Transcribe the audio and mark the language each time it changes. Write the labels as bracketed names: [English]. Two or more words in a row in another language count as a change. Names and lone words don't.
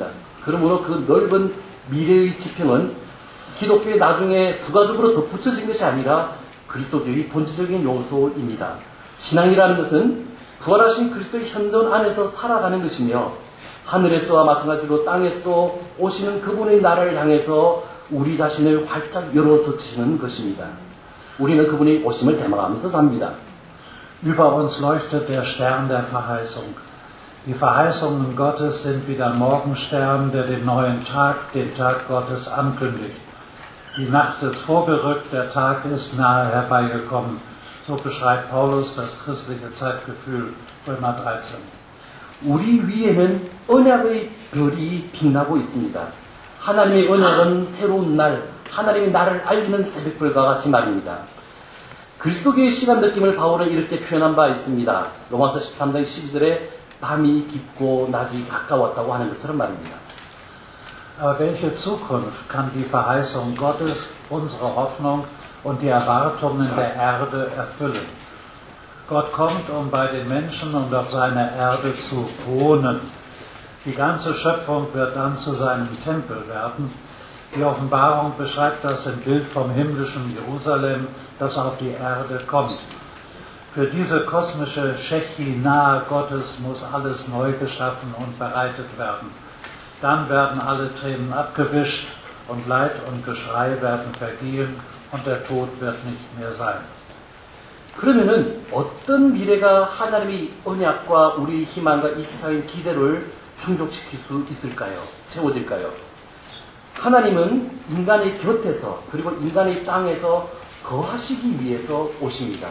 [Korean] 그러므로 그 넓은 미래의 지평은 기독교에 나중에 부가적으로 덧붙여진 것이 아니라 그리스도교의 본질적인 요소입니다. 신앙이라는 것은 부활하신 그리스도의 현존 안에서 살아가는 것이며 하늘에서와 마찬가지로 땅에서 오시는 그분의 나라를 향해서 우리 자신을 활짝 열어젖히는 것입니다. 우리는 그분의 오심을 대망하면서 삽니다. [German] Über uns leuchtet der Stern der Verheißung. Die Verheißungen Gottes sind wie der Morgenstern, der den neuen Tag, den Tag Gottes ankündigt. Die Nacht ist vorgerückt, der Tag ist nahe herbeigekommen. So beschreibt Paulus das christliche Zeitgefühl, Römer 13. [Korean] 우리 위에는 언약의 별이 빛나고 있습니다. 하나님의 언약은 새로운 날, 하나님의 나를 알리는 새벽별과 같이 말입니다. 그리스도교의 시간 느낌을 바울은 이렇게 표현한 바 있습니다. 로마서 13장 12절에 밤이 깊고 낮이 가까웠다고 하는 것처럼 말입니다. [German] Aber welche Zukunft kann die Verheißung Gottes, unsere Hoffnung und die Erwartungen der Erde erfüllen? Gott kommt, um bei den Menschen und auf seiner Erde zu wohnen. Die ganze Schöpfung wird dann zu seinem Tempel werden. Die Offenbarung beschreibt das im Bild vom himmlischen Jerusalem, das auf die Erde kommt. Für diese kosmische Shechinah Gottes muss alles neu geschaffen und bereitet werden. Dann werden alle Tränen abgewischt und Leid und Geschrei werden vergehen und der Tod wird nicht mehr sein. [Korean] 그러면은 어떤 미래가 하나님의 언약과 우리 희망과 이 세상의 기대를 충족시킬 수 있을까요? 채워질까요? 하나님은 인간의 곁에서 그리고 인간의 땅에서 거하시기 위해서 오십니다.